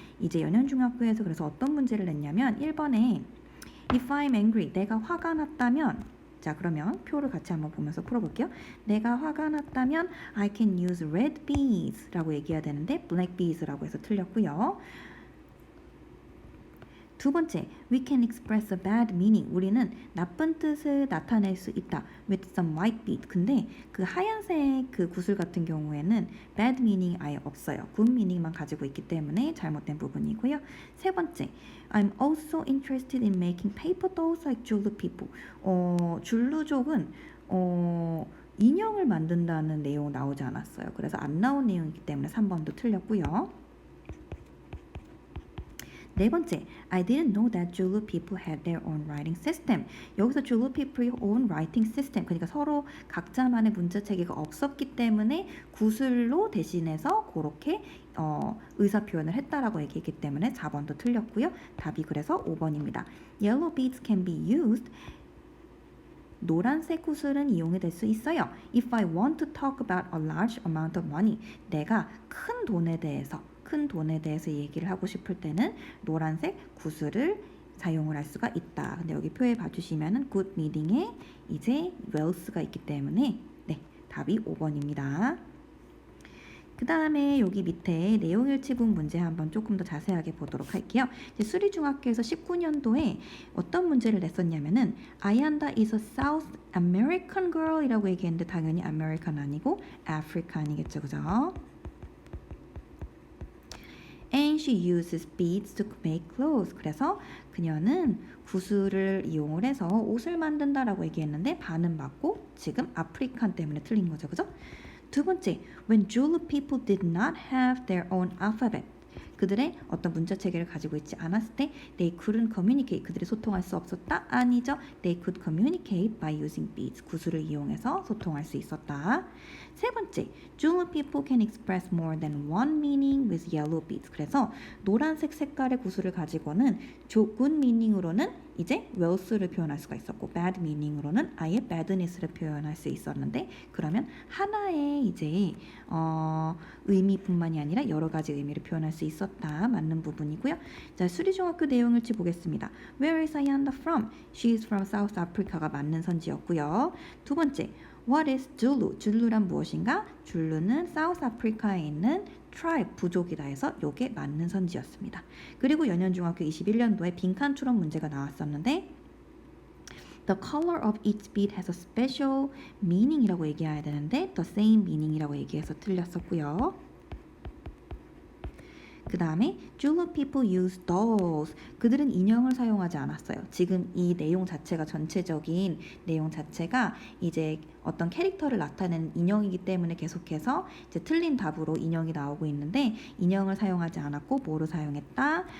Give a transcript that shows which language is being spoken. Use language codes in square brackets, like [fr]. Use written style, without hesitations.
[ko] 이제 연현중학교에서 그래서 어떤 문제를 냈냐면 1번에 [en] If I'm angry, [ko] 내가 화가 났다면, 자 그러면 표를 같이 한번 보면서 풀어볼게요. 내가 화가 났다면 [en] I can use red beads [ko] 라고 얘기해야 되는데 black beads 라고 해서 틀렸고요. [en] 두 번째, we can express a bad meaning. [ko] 우리는 나쁜 뜻을 나타낼 수 있다. [en] with some white bead. [ko] 근데 그 하얀색 그 구슬 같은 경우에는 bad meaning 아예 없어요. good meaning만 가지고 있기 때문에 잘못된 부분이고요. [en] 세 번째, I'm also interested in making paper dolls like Julu people. [ko] 줄루족은 인형을 만든다는 내용 나오지 않았어요. 그래서 안 나온 내용이기 때문에 3번도 틀렸고요. [en] 네 번째, I didn't know that Julu people had their own writing system. [ko] 여기서 Julu people의 own writing system, 그러니까 서로 각자만의 문자 체계가 없었기 때문에 구슬로 대신해서 그렇게 의사 표현을 했다라고 얘기했기 때문에 4번도 틀렸고요. 답이 그래서 5번입니다. [en] Yellow beads can be used. [ko] 노란색 구슬은 이용이 될 수 있어요. [en] If I want to talk about a large amount of money, [ko] 내가 큰 돈에 대해서 얘기를 하고 싶을 때는 노란색 구슬을 사용을 할 수가 있다. 근데 여기 표에 봐주시면은 good meaning에 이제 wells가 있기 때문에 네, 답이 5번입니다. 그 다음에 여기 밑에 내용일치분 문제 한번 조금 더 자세하게 보도록 할게요. 이제 수리중학교에서 19년도에 어떤 문제를 냈었냐면은 아얀다 [en] is a South American girl [ko] 이라고 얘기했는데 당연히 American 아니고 African이겠죠, 그죠? [en] And she uses beads to make clothes. [ko] 그래서 그녀는 구슬을 이용을 해서 옷을 만든다라고 얘기했는데 반은 맞고 지금 아프리칸 때문에 틀린 거죠, 그죠? [en] 두 번째, when Julu people did not have their own alphabet. [ko] 그들의 어떤 문자 체계를 가지고 있지 않았을 때 [en] they couldn't communicate. [ko] 그들이 소통할 수 없었다? 아니죠. [en] They could communicate by using beads. [ko] 구슬을 이용해서 소통할 수 있었다. [en] 세 번째, Julu people can express more than one meaning with yellow beads. [ko] 그래서 노란색 색깔의 구슬을 가지고는 good meaning으로는 이제 wells를 표현할 수가 있었고 bad meaning으로는 아예 badness를 표현할 수 있었는데 그러면 하나의 이제 의미뿐만이 아니라 여러 가지 의미를 표현할 수 있었다. 맞는 부분이고요. 자, 수리중학교 내용일치 보겠습니다. [en] Where is Ayanda from? She is from South Africa가 [ko] 맞는 선지였고요. 두 번째, [en] What is Julu? [ko] 줄루란 무엇인가? 줄루는 South Africa에 있는 tribe, 부족이다 해서 요게 맞는 선지였습니다. 그리고 연현중학교 21년도에 빈칸 추론 문제가 나왔었는데 [en] The color of each bead has a special meaning [ko] 이라고 얘기해야 되는데 [en] the same meaning [ko] 이라고 얘기해서 틀렸었고요. [en] 그 다음에 Julu people use dolls. [ko] 그들은 인형을 사용하지 않았어요. 지금 이 내용 자체가 전체적인 내용 자체가 이제 어떤 캐릭터를 나타내는 인형이기 때문에 계속해서 이제 틀린 답으로 인형이 나오고 있는데 인형을 사용하지 않았고 뭐를 사용했다?